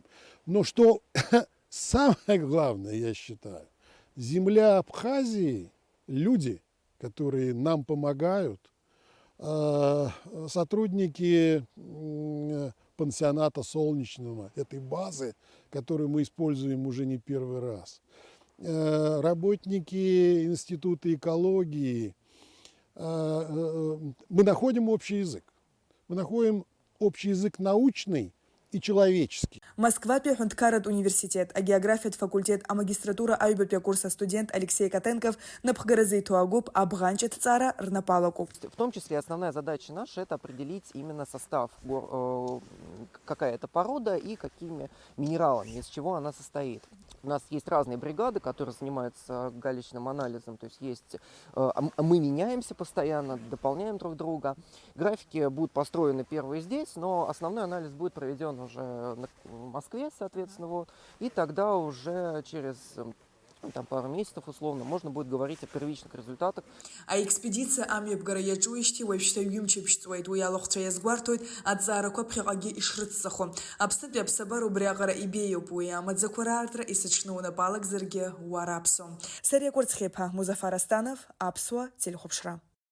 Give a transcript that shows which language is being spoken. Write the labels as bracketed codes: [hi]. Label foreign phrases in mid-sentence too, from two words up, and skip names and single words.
[ru] Но что самое главное, я считаю, земля Абхазии, люди, которые нам помогают, сотрудники пансионата Солнечного, этой базы, которую мы используем уже не первый раз, работники Института экологии, мы находим общий язык. Мы находим общий язык научный и человеческий. [ab] Москватәи аҳәынҭқарратә университет агеографиатә факультет амагистратура аҩбатәи акурс студент Алексей Котенков напхгаразы итоагуп абӷанҷа ҭҵаара рнапалакуп. [ru] В том числе основная задача наша – это определить именно состав, какая это порода и какими минералами, из чего она состоит. У нас есть разные бригады, которые занимаются галечным анализом, то есть мы меняемся постоянно, дополняем друг друга. Графики будут построены первые здесь, но основной анализ будет проведен уже в Москве, соответственно, вот, и тогда уже через пару месяцев условно можно будет говорить о первичных результатах. [ab] Аекспедиция амҩаԥгара иаҿуижьҭеи уажәшьҭа ҩымчы ԥшьҵуеит, уи алахәцәа иазгәарҭоит аҭҵаарақәа ԥхьаҟагьы ишрыццахо. Аԥснытәи аԥсабара убри аҟара ибеиоуп уи амаӡақәа раартра исыҽны унапалагзаргьы уараԥсом. Сариа Кәырцхеиԥа, Музафар Астанов, Аԥсуа телехәаԥшра.